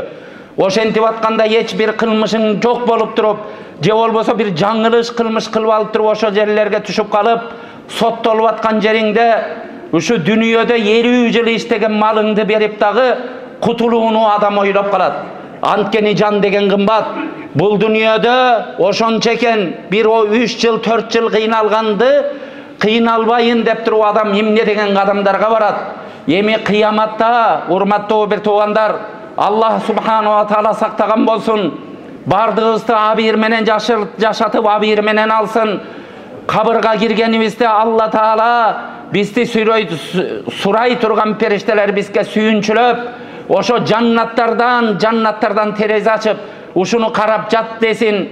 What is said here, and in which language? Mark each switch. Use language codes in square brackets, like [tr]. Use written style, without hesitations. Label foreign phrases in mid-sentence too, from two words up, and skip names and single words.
[ky] Ошентип атканда эч бир кылмышың жок болуп туруп, же болбосо бир жаңылыш кылмыш кылып алып туруп ошол жерлерге түшүп калып, соттолуп аткан жериңде ушу дүйнөдө 50 жыл иштеген малыңды берип дагы кутулууну адам ойлоп калат. Анткени жан деген кымбат. Бул дүйнөдө ошончо экен, бир 3 жыл 4 жыл кыйналганды кыйналбайын деп туруп адам эмне деген кадамдарга барат. Эми кыяматта, урматтуу бир туугандар, [ar] الله سبحانه وتعالى [ky] сактаган болсун. Бардыгыбызды абийир менен жашатып, абийир менен алсын. Кабырга киргенибизде Алла Таала бизди сурай турган периштелер бизге сүйүнчүлөп, ошо жаннаттардан терезе ачып, ушуну карап жат десин.